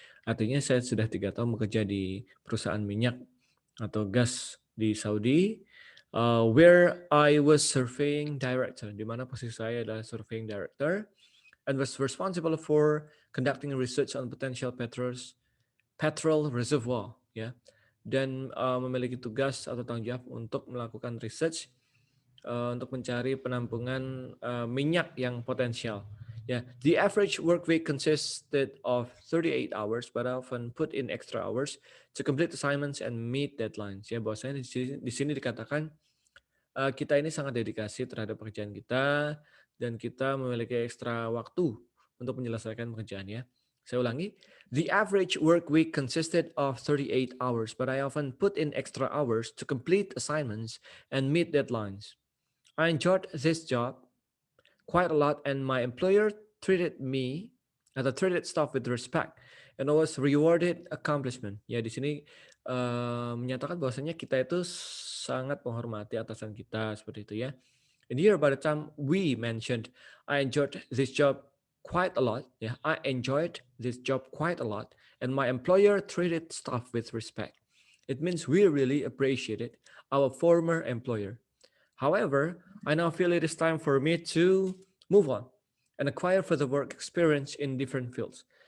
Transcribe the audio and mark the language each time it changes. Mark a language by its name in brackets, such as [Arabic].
[Indonesian] Artinya saya sudah 3 tahun bekerja di perusahaan minyak atau gas di Saudi, [English] where I was surveying director, [Indonesian] di mana posisi saya adalah surveying director, [English] and was responsible for conducting research on potential petrol reservoir, [Indonesian] ya, dan memiliki tugas atau tanggung jawab untuk melakukan research untuk mencari penampungan minyak yang potensial. [English] Yeah, the average work week consisted of 38 hours, but I often put in extra hours to complete assignments and meet deadlines. [Indonesian] Ya, bahwasanya di sini dikatakan kita ini sangat dedikasi terhadap pekerjaan kita dan kita memiliki ekstra waktu untuk menyelesaikan pekerjaan ya. Saya ulangi, [English] the average work week consisted of 38 hours, but I often put in extra hours to complete assignments and meet deadlines. I enjoyed this job quite a lot, and my employer treated me [Indonesian] atau [English] treated staff with respect and always rewarded accomplishment. [Indonesian] Ya, di sini menyatakan bahwasanya kita itu sangat menghormati atasan kita seperti itu ya. [English] And here by the time we mentioned I enjoyed this job quite a lot. Yeah, I enjoyed this job quite a lot, and my employer treated staff with respect. It means we really appreciated our former employer. However, I now feel it is time for me to move on and acquire further work experience in different fields.